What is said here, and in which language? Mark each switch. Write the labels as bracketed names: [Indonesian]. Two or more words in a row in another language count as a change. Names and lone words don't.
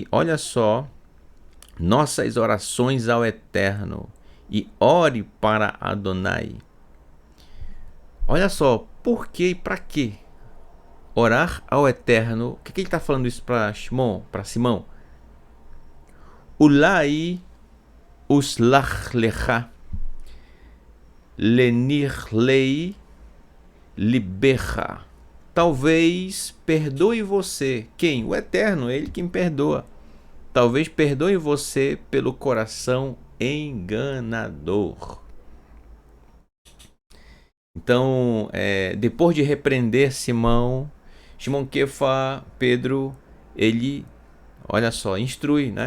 [Portuguese] Olha só, nossas orações ao Eterno, e ore para Adonai. Olha só, por que e para quê? Orar ao Eterno. O que ele está falando isso para Simão? [Hebrew] אולי יסלח לך לנרלי לבבך. [Portuguese] Talvez perdoe você. Quem? O Eterno, ele quem perdoa. Talvez perdoe você pelo coração enganador. Então, depois de repreender Shimon Kefa, Pedro, ele, olha só, instrui, né?